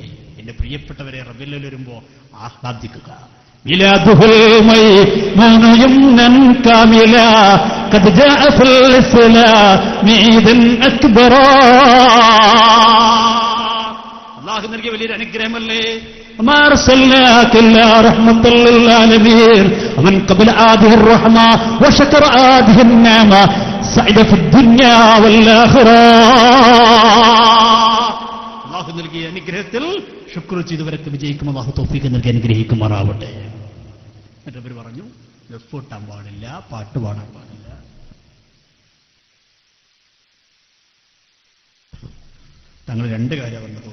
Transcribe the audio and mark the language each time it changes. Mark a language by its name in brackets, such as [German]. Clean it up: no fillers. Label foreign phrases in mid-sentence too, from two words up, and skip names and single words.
[Malayalam] എന്റെ പ്രിയപ്പെട്ടവരെ, റബീഉൽ അവ്വൽ വരുമ്പോ ആഹ്ലാദിക്കുക. [Arabic] الميلاد الميمون يمنا كاملا قد جاء في الإسلام عيدا أكبرا. [Malayalam] അല്ലാഹു നൽകിയ വലിയൊരു അനുഗ്രഹമല്ലേ. [Arabic] وما أرسلناك إلا رحمة للعالمين ومن قبل هذه الرحمة وشكر هذه النعمة سعد في الدنيا والآخرة. [Malayalam] അല്ലാഹു നൽകിയ അനുഗ്രഹത്തിൽ ശുക്ർ ചെയ്തവരൊക്കെ വിജയിക്കും. അല്ലാഹു തൗഫീഖ് നൽകി അനുഗ്രഹിക്കുമാറാവട്ടെ. എന്നിട്ട് അവർ പറഞ്ഞു, ദഫ്ഫൂട്ടാൻ പാടില്ല, പാട്ട് പാടാൻ പാടില്ല. തങ്ങൾ 2 കാര്യം പറഞ്ഞത്.